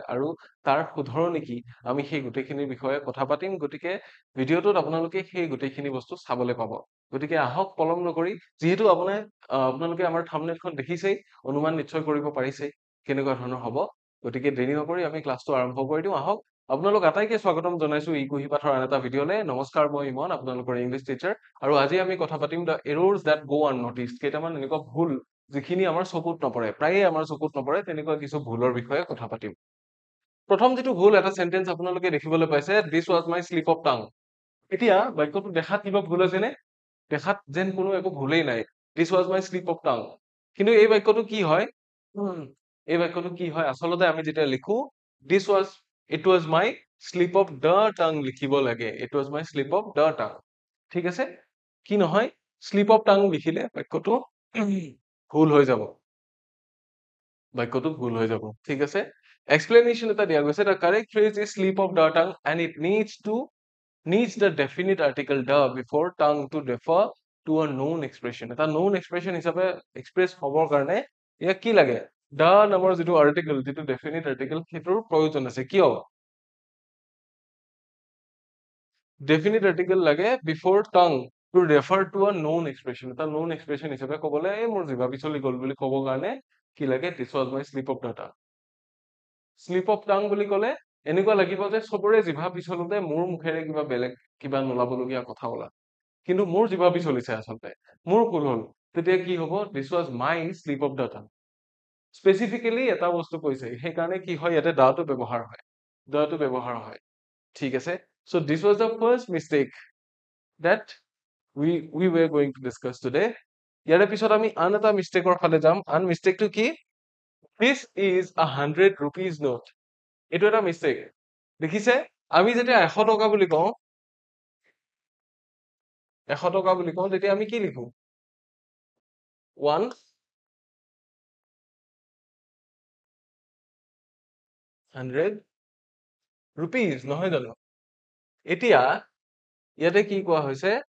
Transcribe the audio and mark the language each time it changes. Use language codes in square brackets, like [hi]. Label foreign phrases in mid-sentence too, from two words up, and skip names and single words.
[as] আৰু তাৰ শুধৰণি কি আমি সেই গোটেইখিনিৰ বিষয়ে কথা পাতিম গতিকে ভিডিঅ'টোত আপোনালোকে সেই গোটেইখিনি বস্তু চাবলৈ পাব গতিকে আহক পলম নকৰি যিহেতু আপোনালোকে আমাৰ থাম্বনেইলখন দেখিছেই অনুমান নিশ্চয় কৰিব পাৰিছেই কেনেকুৱা ধৰণৰ হ'ব গতিকে দেৰি নকৰি আমি ক্লাছটো আৰম্ভ কৰি দিওঁ আহক আপোনালোক আটাইকে স্বাগতম জনাইছো ই কুহি পাঠৰ আন এটা ভিডিঅ'লৈ নমস্কাৰ মই ইমন আপোনালোকৰ ইংলিছ টিচাৰ আৰু আজি আমি কথা পাতিম [en] the errors that go unnoticed [as] কেইটামান এনেকুৱা ভুল যিখিনি আমাৰ চকুত নপৰে প্ৰায়ে আমাৰ চকুত নপৰে তেনেকুৱা কিছু ভুলৰ বিষয়ে কথা পাতিম প্ৰথম যিটো ভুল এটা সেন্টেন্স আপোনালোকে দেখিবলৈ পাইছে [en] this was my slip of tongue [as] এতিয়া বাক্যটো দেখাত কিবা ভুল আছেনে দেখাত যেন কোনো একো ভুলেই নাই [en] this was my slip of tongue [as] কিন্তু এই বাক্যটো কি হয় এই বাক্যটো কি হয় আচলতে আমি যেতিয়া লিখো [en] this was it was my slip of the tongue [as] লিখিব লাগে [en] it was my slip of the tongue [as] ঠিক আছে কি নহয় [en] slip of tongue [as] লিখিলে বাক্যটো ভুল হৈ যাব বাক্যটো ভুল হৈ যাব ঠিক আছে এক্সপ্লেনেশ্যন এটা দিয়া গৈছে [en] the correct phrase is slip of the tongue and it needs the definite article the before tongue to refer to a known expression [as] এটা [en] known expression [as] হিচাপে এক্সপ্ৰেছ হ'বৰ কাৰণে ইয়াক কি লাগে the নামৰ যিটো আৰ্টিকল যিটো [en] definite article [as] সেইটোৰ প্ৰয়োজন আছে কিয় [en] definite article লাগে before tongue to refer to a known expression এটা known expression [as] হিচাপে ক'বলৈ মোৰ জিভা পিছলি গ'ল বুলি ক'ব কাৰণে কি লাগে [en] this was my slip of the tongue slip of tongue [as] বুলি ক'লে এনেকুৱা লাগিব যে চবৰে জিভা পিছলোতে মোৰ মুখেৰে কিবা বেলেগ কিবা নোলাবলগীয়া কথা ওলা কিন্তু মোৰ জিভা পিছলিছে আচলতে মোৰ ভুল হ'ল তেতিয়া কি হ'ব [en] this was my slip of the tongue [as] স্পেচিফিকেলি এটা বস্তু কৈছে সেইকাৰণে কি হয় ইয়াতে দাটো ব্যৱহাৰ হয় ঠিক আছে [en] so this was the first mistake that we were going to discuss today [as] ইয়াৰে পিছত আমি আন এটা মিষ্টেকৰ ফালে যাম আন মিষ্টেকটো কি [en] this is a 100 rupees note [as] এইটো এটা মিষ্টেক দেখিছে আমি যেতিয়া 100 টকা বুলি কওঁ 100 টকা বুলি কওঁ তেতিয়া আমি কি লিখো 100 rupees নহয় জানো এতিয়া ইয়াতে কি কোৱা হৈছে